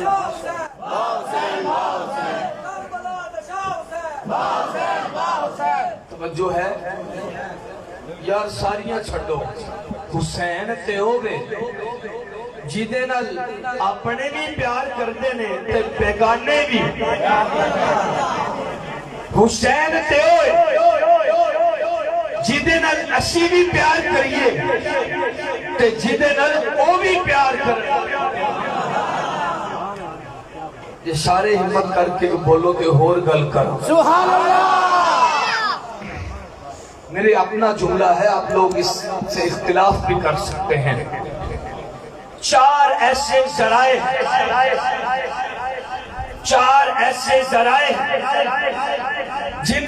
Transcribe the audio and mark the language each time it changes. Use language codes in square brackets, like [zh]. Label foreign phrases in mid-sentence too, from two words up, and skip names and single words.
[pa] توجہ ہے یار ساریاں چھڑو حسین تے ہووے جیدے نال اپنے بھی پیار کردے نے تے بیگانے بھی حسین تے ہوئے جیدے نال اسی بھی پیار کریے تے جیدے نال او بھی پیار کرے یہ سارے ہمت کر کے بولو کہ ہور گل کرو [ar] سبحان اللہ [ur] میرے اپنا جملہ ہے آپ لوگ اس سے اختلاف بھی کر سکتے ہیں چار ایسے ذرائع جن